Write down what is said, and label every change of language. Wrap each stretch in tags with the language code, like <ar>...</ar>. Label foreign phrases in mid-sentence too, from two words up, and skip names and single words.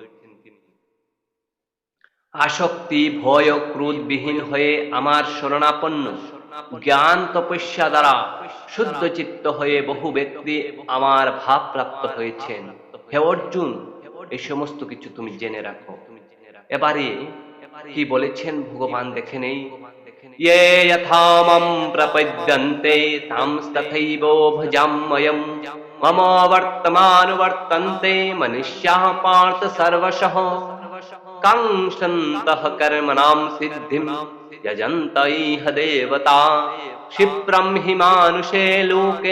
<bn>আসক্তি ভয় ও ক্রোধ বিহীন হয়ে আমার শরণাপন্ন জ্ঞান তপস্যা দ্বারা শুদ্ধ চিত্ত হয়ে বহু ব্যক্তি আমার ভাব প্রাপ্ত হয়েছেন। হে অর্জুন, এই সমস্ত কিছু তুমি জেনে রাখো। এবারে কি বলেছেন ভগবান দেখে নেই।</bn> <sa>ये यथा मम प्रपद्यन्ते तांस्तथैव भजाम्यहम् मम वर्तमानुवर्तन्ते मनुष्याः पार्थ सर्वशः काङ्क्षन्तः कर्मणां सिद्धिं यजन्त इह देवता क्षिप्रं हि मानुषे लोके</sa>